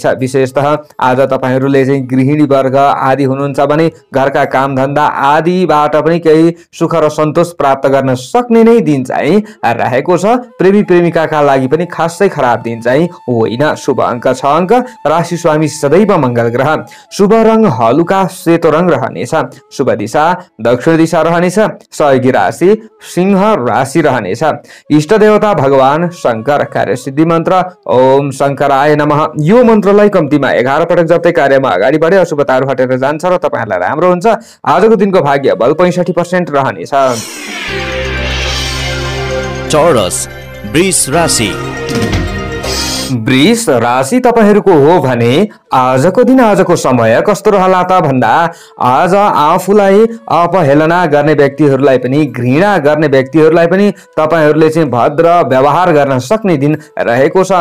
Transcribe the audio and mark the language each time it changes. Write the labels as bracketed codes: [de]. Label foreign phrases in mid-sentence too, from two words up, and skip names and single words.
[ne] विशेषतः आज तपाईहरूले चाहिँ गृहिणी वर्ग आदि हुनुहुन्छ भने घरका काम धन्दा आदिबाट पनि केही सुख र सन्तोष प्राप्त गर्न सक्ने नै दिन चाहिँ रहेको छ। प्रेमी प्रेमिकाका लागि पनि खासै खराब दिन चाहिँ होइन। शुभ अङ्क 6 अङ्क। राशि स्वामी सदैव मंगल ग्रह। शुभ रंग हलुका सेतो रंग रहनेछ। शुभ दिशा दक्षिण दिशा रहनेछ। सहयोगी राशि सिंह राशि रहनेछ। इष्ट देवता भगवान शंकर। कार्यसिद्धि मन्त्र [sa] ओम शंकराय नमः। [ne] यो मन्त्रलाई कम्तीमा 11 पटक जप्दै कार्यमा अगाडि बढे अशुभताहरू हटेर जान्छ र तपाईहरुलाई राम्रो हुन्छ। आजको दिनको भाग्य बल 65% रहनेछ। चौरस वृष राशि। वृष राशि तपाईहरूको हो भने आजको दिन आजको समय कस्तो रहला त भन्दा आज आफूलाई अपहेलना गर्ने व्यक्तिहरूलाई पनि घृणा गर्ने व्यक्तिहरूलाई पनि तपाईहरूले चाहिँ भद्र व्यवहार गर्न सक्ने दिन रहेको छ।